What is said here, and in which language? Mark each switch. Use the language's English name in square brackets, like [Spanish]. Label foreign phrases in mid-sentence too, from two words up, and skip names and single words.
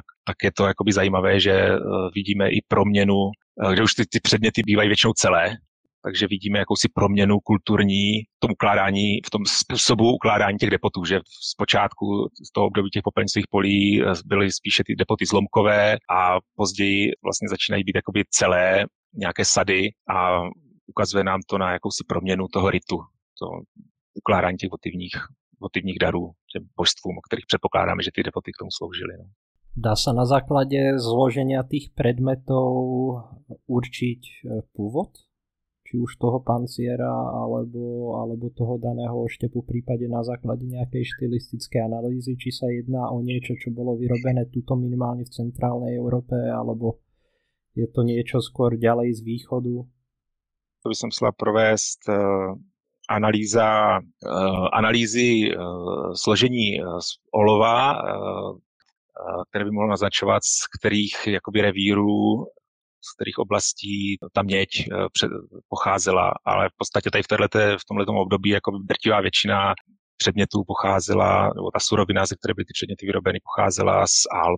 [Czech] Tak je to jakoby zajímavé, že vidíme i proměnu, kde už ty předměty bývají většinou celé, takže vidíme jakousi proměnu kulturní v tom způsobu ukládání těch depotů, že zpočátku z toho období těch popelnicových polí byly spíše ty depoty zlomkové a později vlastně začínají být jakoby celé nějaké sady a ukazuje nám to na jakousi proměnu toho ritu, to ukládání těch votivních darů těm božstvům, o kterých předpokládáme, že ty devoty k tomu sloužily. No. [Slovak] Dá sa na základe zloženia tých predmetov určiť pôvod? Či už toho panciera, alebo toho daného oštepu, v prípade na základe nejakej štilistickej analýzy, či sa jedná o niečo, čo bolo vyrobené tuto minimálne v centrálnej Európe, alebo je to niečo skôr ďalej z východu? To by som chcela [Czech] provést analýzy složení olova, které by mohlo naznačovat, z kterých jakoby revírů, z kterých oblastí ta měď pocházela, ale v podstatě tady v tomhletom období jakoby drtivá většina předmětů pocházela, nebo ta surovina, ze které byly ty předměty vyrobeny, pocházela z Alp.